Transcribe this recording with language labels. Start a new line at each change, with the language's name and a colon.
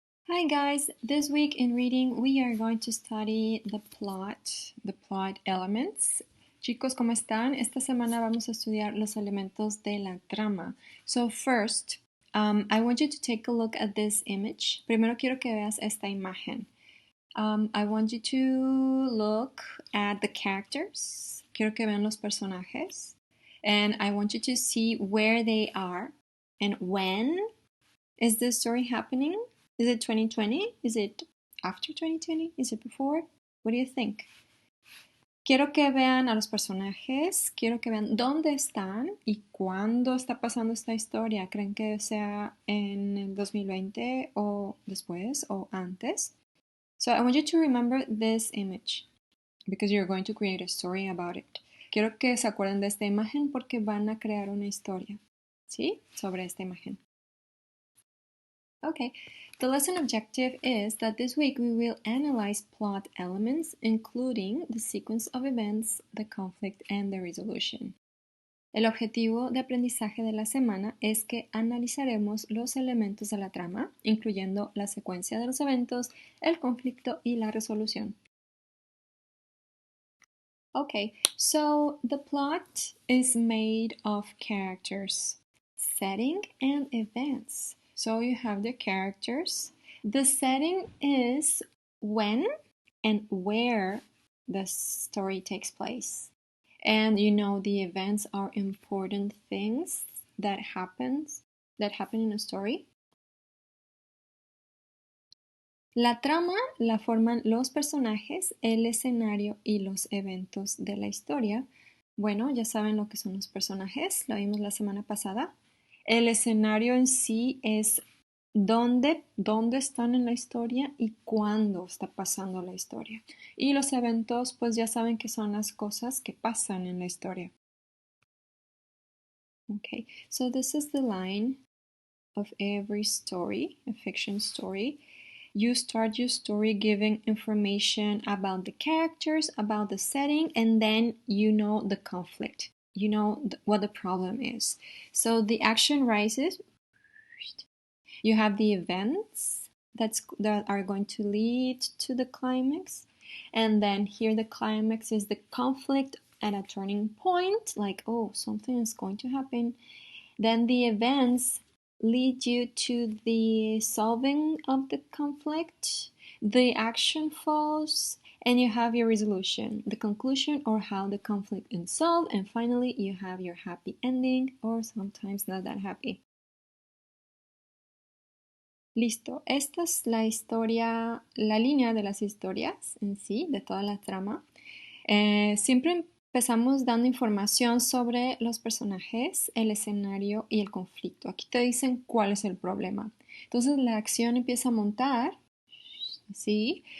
English: Hi guys, this week in reading we are going to study the plot elements.
Spanish: Chicos, ¿cómo están? Esta semana vamos a estudiar los elementos de la trama.
English: So first, I want you to take a look at this image.
Spanish: Primero quiero que veas esta imagen.
English: I want you to look at the characters.
Spanish: Quiero que vean los personajes.
English: And I want you to see where they are and when is this story happening. Is it 2020? Is it after 2020? Is it before? What do you think?
Spanish: Quiero que vean a los personajes, quiero que vean dónde están y cuándo está pasando esta historia. ¿Creen que sea en el 2020 o después o antes?
English: So I want you to remember this image because you're going to create a story about it.
Spanish: Quiero que se acuerden de esta imagen porque van a crear una historia, ¿sí? Sobre esta imagen.
English: Okay, the lesson objective is that this week we will analyze plot elements, including the sequence of events, the conflict, and the resolution.
Spanish: El objetivo de aprendizaje de la semana es que analizaremos los elementos de la trama, incluyendo la secuencia de los eventos, el conflicto y la resolución.
English: Okay, so the plot is made of characters, setting, and events. So you have the characters. The setting is when and where the story takes place. And you know the events are important things that happen in a story.
Spanish: La trama la forman los personajes, el escenario y los eventos de la historia. Bueno, ya saben lo que son los personajes, lo vimos la semana pasada. El escenario en sí es dónde están en la historia y cuándo está pasando la historia. Y los eventos, pues ya saben que son las cosas que pasan en la historia.
English: Okay, so this is the line of every story, a fiction story. You start your story giving information about the characters, about the setting, and then you know the conflict. You know what the problem is. So the action rises. You have the events that are going to lead to the climax. And then here the climax is the conflict at a turning point, like, oh, something is going to happen. Then the events lead you to the solving of the conflict, the action falls, and you have your resolution, the conclusion or how the conflict is solved, and finally you have your happy ending or sometimes not that happy.
Spanish: Listo, esta es la historia, la línea de las historias en sí, de toda la trama. Siempre empezamos dando información sobre los personajes, el escenario y el conflicto. Aquí te dicen cuál es el problema. Entonces la acción empieza a montar, ¿sí?